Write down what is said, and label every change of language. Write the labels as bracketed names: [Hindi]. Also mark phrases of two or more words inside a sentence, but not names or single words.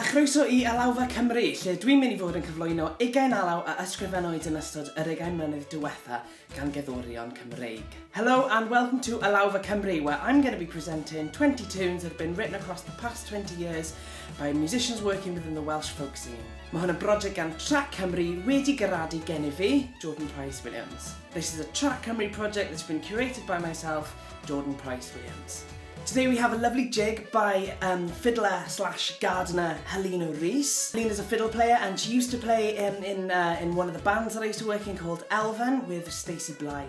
[Welsh] Croeso I Alawfa Cymru, lle dwi'n mynd I fod yn cyflwyno 20 alaw a ysgrifennwyd yn ystod yr 20 mlynedd diwethaf gan gerddorion Cymreig. [English] Hello and welcome to Alawfa Cymru, where I'm going to be presenting 20 tunes that have been written across the past 20 years by musicians working within the Welsh folk scene. [Welsh] Mae hwn yn brosiect gan Trac Cymru wedi gyradu gen I fi, Jordan Price Williams. [English] This is a Trac Cymru project that's been curated by myself, Jordan Price Williams. Today we have a lovely jig by fiddler slash gardener Helina Rees. Helina's a fiddle player and she used to play in one of the bands that I used to work in called Elfen with Stacey Blythe.